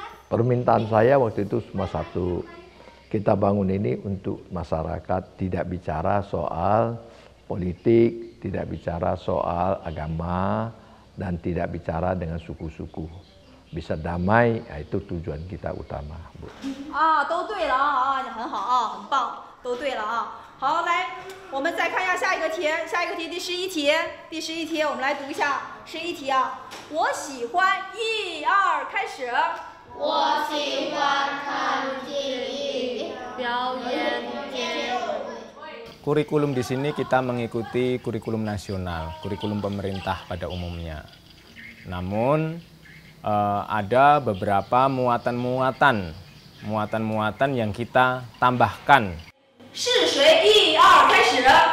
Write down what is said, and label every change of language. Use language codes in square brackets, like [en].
[id] Permintaan saya waktu itu cuma satu, kita bangun ini untuk masyarakat, tidak bicara soal politik, tidak bicara soal agama, dan tidak bicara dengan suku-suku. Bisa damai, itu tujuan kita utama, Bu. [zh] 都对了啊，很好啊，很棒，都对了啊。好，来，我们再看一下下一个题，下一个题第11题，第11题我们来读一下11题啊。我喜欢1、2，开始。我喜欢看体育表演节目。 [id] Kurikulum di sini kita mengikuti kurikulum nasional, kurikulum pemerintah pada umumnya. Namun ada beberapa muatan-muatan yang kita tambahkan. [zh] 是谁？1、2，开始。